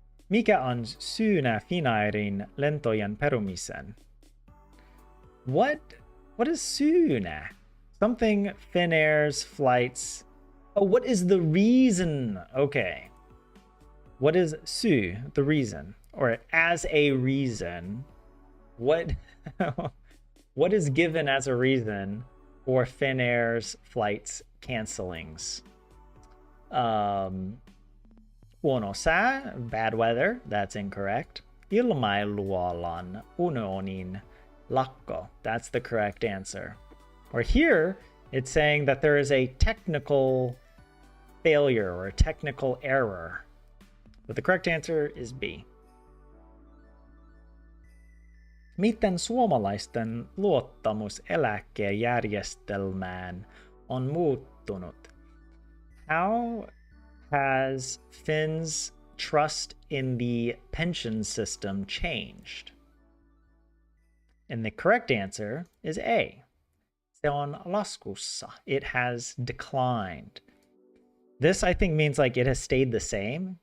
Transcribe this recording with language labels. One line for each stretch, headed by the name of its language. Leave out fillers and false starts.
Finnish: Mikä on syynä Finnairin lentojen perumisen?
English: What is syynä? Something Finnair's flights. Oh, what is the reason? Okay. What is syy, the reason? Or as a reason, what what is given as a reason for Finnair's flights cancellings?
Finnish: Huono sää,
English: bad weather, that's incorrect.
Finnish: Ilmailualan unionin lakko,
English: that's the correct answer. Or here, it's saying that there is a technical failure or a technical error. But the correct answer is B.
Finnish: Miten suomalaisten luottamus eläkejärjestelmään on muuttunut?
English: How has Finn's trust in the pension system changed? And the correct answer is A.
Finnish: Se on laskussa.
English: It has declined. This, I think, means like it has stayed the same.